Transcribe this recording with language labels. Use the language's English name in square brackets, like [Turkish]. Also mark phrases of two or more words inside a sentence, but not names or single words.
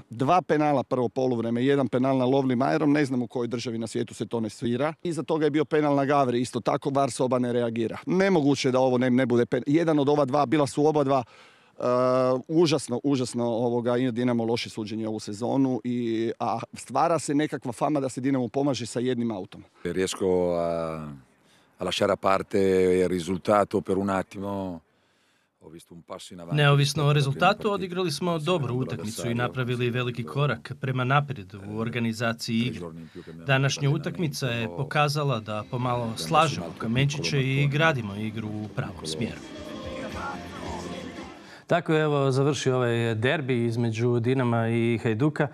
[Croatian] Dva penala prvo poluvreme, jedan penal na Lovri Majerom, ne znam u kojoj državi na svijetu se to ne svira. Iza toga je bio penal na Gavri, isto tako VAR soba ne reagira. Nemoguće da ovo ne bude penal. Jedan od ova dva, bila su oba dva užasno Dinamo loše suđenje ovu sezonu, a stvara se nekakva fama da se Dinamo pomaže sa jednim autom. [Italian] Riesco a lasciare a parte il risultato per un attimo. [Croatian] Neovisno o rezultatu, odigrali smo dobru utakmicu i napravili veliki korak prema naprijed u organizaciji igre. Današnja utakmica je pokazala da pomalo slažemo kamenčiće i gradimo igru u pravom smjeru. Tako je evo završio ovaj derbi između Dinama i Hajduka.